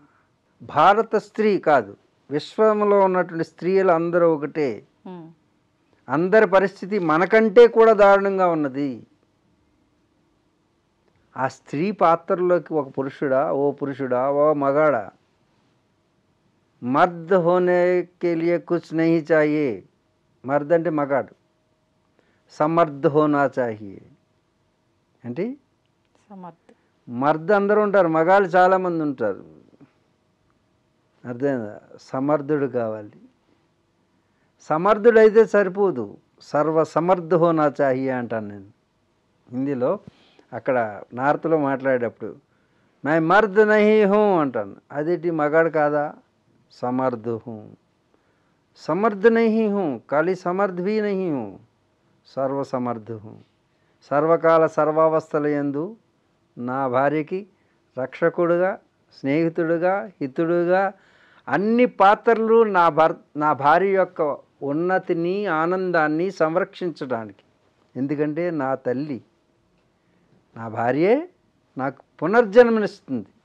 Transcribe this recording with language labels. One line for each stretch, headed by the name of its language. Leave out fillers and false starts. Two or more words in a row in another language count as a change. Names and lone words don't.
Telugu: భారత స్త్రీ కాదు, విశ్వంలో ఉన్నటువంటి స్త్రీలు అందరూ ఒకటే. అందరి పరిస్థితి మనకంటే కూడా దారుణంగా ఉన్నది. ఆ స్త్రీ పాత్రలోకి ఒక పురుషుడా, ఓ పురుషుడా, ఓ మగాడా,
Hindi: मर्द होने के लिए कुछ नहीं चाहिए,
Telugu: మర్ద్ అంటే మగాడు,
Hindi: समर्थ होना चाहिए
Telugu: అంటే మర్ద్ అందరూ ఉంటారు, మగాళ్ళు చాలామంది ఉంటారు, అర్థమైందా? సమర్థుడు కావాలి. సమర్థుడైతే సరిపోదు,
Hindi: सर्व समर्थ होना चाहिए
Telugu: అంటాను నేను హిందీలో. అక్కడ నార్త్లో మాట్లాడేటప్పుడు
Hindi: मैं मर्द नहीं हूँ
Telugu: అంటాను. అదేంటి మగాడు కాదా?
Hindi: समर्थ हूँ, समर्थ नहीं हूँ, खाली समर्थ भी नहीं हूँ, सर्वसमर्थ हूँ.
Telugu: సర్వకాల సర్వావస్థల యందు నా భార్యకి రక్షకుడుగా, స్నేహితుడుగా, హితుడుగా, అన్ని పాత్రలు నా భార్య యొక్క ఉన్నతిని, ఆనందాన్ని సంరక్షించడానికి. ఎందుకంటే నా తల్లి, నా భార్యే నాకు పునర్జన్మనిస్తుంది.